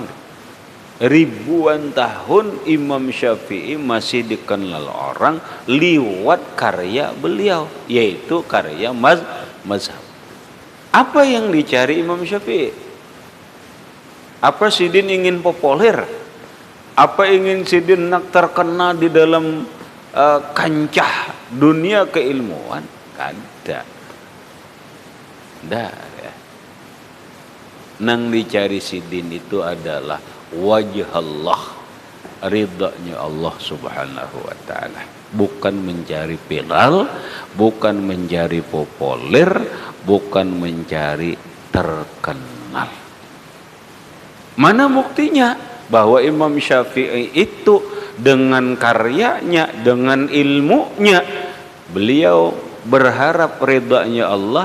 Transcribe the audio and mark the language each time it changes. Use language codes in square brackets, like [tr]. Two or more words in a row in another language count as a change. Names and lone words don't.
[id] Ribuan tahun Imam Syafi'i masih dikenal orang lewat karya beliau, yaitu karya mazhab. [bjn] Apa yang dicari Imam Syafi'i? Apa Sidin ingin populer? Apa ingin Sidin nak terkenal di dalam kancah dunia keilmuan? Kada. Dah ya. Nang dicari Sidin itu adalah wajah Allah, ridhanya Allah [ar] سبحانه وتعالى. [id] Bukan mencari viral, bukan mencari populer, bukan mencari terkenal. Mana buktinya bahwa Imam Syafi'i itu dengan karyanya, dengan ilmunya, beliau berharap ridhanya Allah.